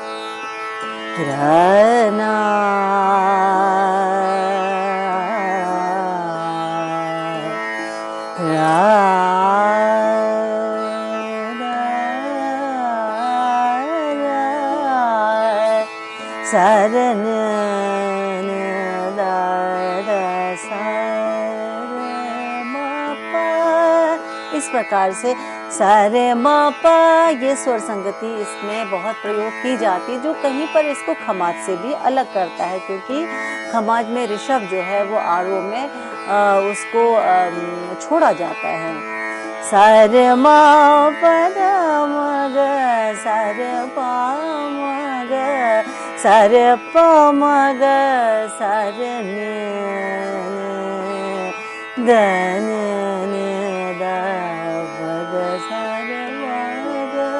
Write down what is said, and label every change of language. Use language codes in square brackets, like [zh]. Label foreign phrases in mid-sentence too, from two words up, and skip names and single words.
[hi] रना सरन इस प्रकार से सा रे म प, ये स्वर संगति इसमें बहुत प्रयोग की जाती है, जो कहीं पर इसको खमाज से भी अलग करता है, क्योंकि खमाज में ऋषभ जो है वो आरोह में उसको छोड़ा जाता है। सा रे म प ध म ग सारे प म ग सारे प म ग सारे नि द नि द प ग सारे प ग